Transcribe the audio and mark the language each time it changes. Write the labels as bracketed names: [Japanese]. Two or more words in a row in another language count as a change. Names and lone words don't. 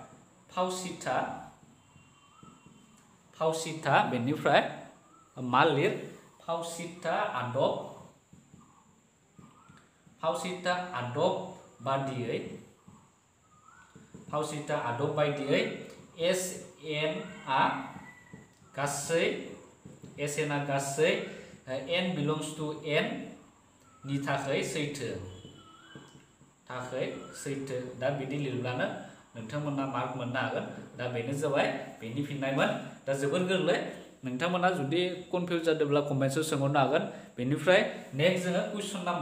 [Bodo] फावसिथा बेनिफ्राय मा लिर फावसिथा आदब बायदियै SN आ गासै [English] n belongs to n [Bodo] नि थाखाय सैथो दा बिदि लिरब्लानो नोंथांमोना मार्क मोननो हागोन दा बेनो जाबाय बेनि फिननायमोन दा जोबोर गोरलै नोंथांमोना जुदि कनफिउज जादोंब्ला कमेन्टआव सोंहरनो हागोन बेनिफ्राय नेक्स्ट जोङो कुइसन